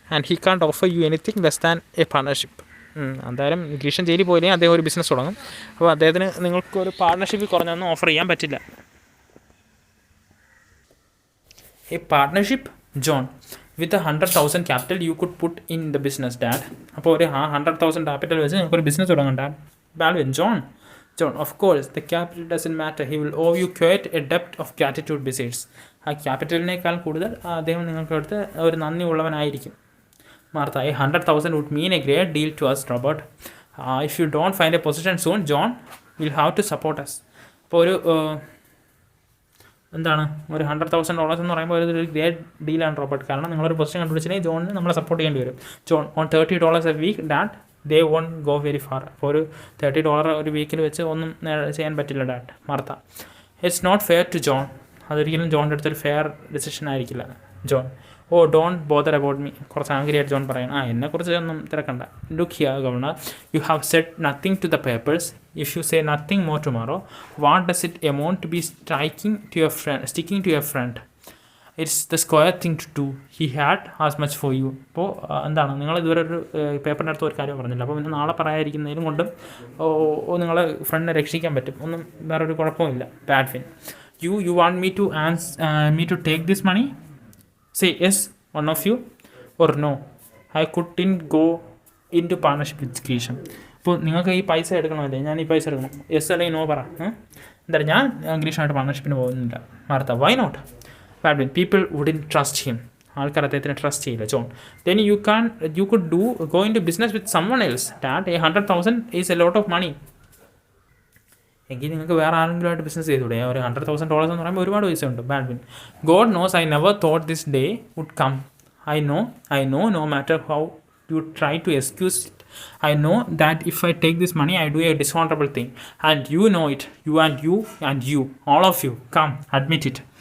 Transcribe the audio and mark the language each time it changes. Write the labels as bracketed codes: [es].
[en] And he can't offer you anything less than a partnership. [ml] എന്തായാലും ഗ്രീഷം ജയിലിൽ പോയില്ലെങ്കിൽ അദ്ദേഹം ഒരു ബിസിനസ് തുടങ്ങും. അപ്പോൾ അദ്ദേഹത്തിന് നിങ്ങൾക്കൊരു പാർട്ണർഷിപ്പിൽ കുറഞ്ഞൊന്നും ഓഫർ ചെയ്യാൻ പറ്റില്ല. [en] A partnership. John. With 100,000 capital you could put in the business dad. [ml] അപ്പോൾ ഒരു 100,000 ക്യാപിറ്റൽ വെച്ച് നിങ്ങൾക്കൊരു ബിസിനസ് തുടങ്ങാം dad. Balvin. John. [en] Of course, the capital doesn't matter. He will owe you quite a debt of gratitude besides. [ml] ആ ക്യാപിറ്റലിനേക്കാൾ കൂടുതൽ അദ്ദേഹം നിങ്ങൾക്ക് അടുത്ത് ഒരു നന്ദി ഉള്ളവനായിരിക്കും. Martha. [en] 100,000 would mean a great deal to us, Robert. If you don't find a position soon, John will have to support us. [ml] അപ്പോൾ ഒരു എന്താണ്, ഒരു $100,000 എന്ന് പറയുമ്പോൾ ഒരു ഗ്രേറ്റ് ഡീലാണ് റോബർട്ട്, കാരണം നിങ്ങളൊരു പൊസിഷൻ കണ്ടുപിടിച്ചിട്ടുണ്ടെങ്കിൽ ജോണിന് നമ്മളെ സപ്പോർട്ട് ചെയ്യേണ്ടി വരും. John. [en] On $30 a week, dad they won't go very far. [ml] അപ്പോൾ ഒരു $30 ഒരു വീക്കിൽ വെച്ച് ഒന്നും ചെയ്യാൻ പറ്റില്ല dad. [en] Martha. It's not fair to John. [ml] അതൊരിക്കലും ജോണിൻ്റെ അടുത്തൊരു ഫെയർ ഡിസിഷൻ ആയിരിക്കില്ല. John. [en] Oh don't bother about me. [ml] കുറച്ച് ആംഗ്രി ആയിട്ട് ജോൺ പറയണം, എന്നെക്കുറിച്ച് ഒന്നും തിരക്കണ്ട. [en] Look here governor, you have said nothing to the papers. If you say nothing more tomorrow, what does it amount to be sticking to your friend? It's the square thing to do. He had as much for you. [ml] അപ്പോൾ എന്താണ്, നിങ്ങൾ ഇതുവരെ ഒരു പേപ്പറിൻ്റെ അടുത്ത് ഒരു കാര്യം പറഞ്ഞില്ല, അപ്പോൾ പിന്നെ നാളെ പറയാതിരിക്കുന്നതിലും കൊണ്ടും നിങ്ങളെ ഫ്രണ്ടിനെ രക്ഷിക്കാൻ പറ്റും, ഒന്നും വേറൊരു കുഴപ്പമില്ല. Padwin. [en] You want me to take this money? Say yes, one of you, or no. I couldn't go into partnership with Grisham. [ml] അപ്പോൾ നിങ്ങൾക്ക് ഈ പൈസ എടുക്കണമല്ലേ, ഞാൻ ഈ പൈസ എടുക്കണം, യെസ് അല്ലെങ്കിൽ നോ പറ. എന്തായാലും ഞാൻ ഗ്രീഷുമായിട്ട് പാർട്ണർഷിപ്പിന് പോകുന്നില്ല. [en] Martha, why not? Baldwin, people wouldn't trust him. [ml] ആൾക്കാർ അദ്ദേഹത്തിന് ട്രസ്റ്റ് ചെയ്യില്ല. [en] John, then you could go into business with someone else. That, 100,000 is a lot of money. [ml] എങ്കിൽ നിങ്ങൾക്ക് വേറെ ആരെങ്കിലുമായിട്ട് ബിസിനസ് ചെയ്തുകൂടെ? ഒരു $100,000 എന്ന് പറയുമ്പോൾ ഒരുപാട് പൈസ ഉണ്ട്. [en] Baldwin, God knows I never thought this day would come. I know, no matter how you try to excuse it, I know that if I take this money, I do a dishonorable thing. And you know it. You, all of you, come, admit it.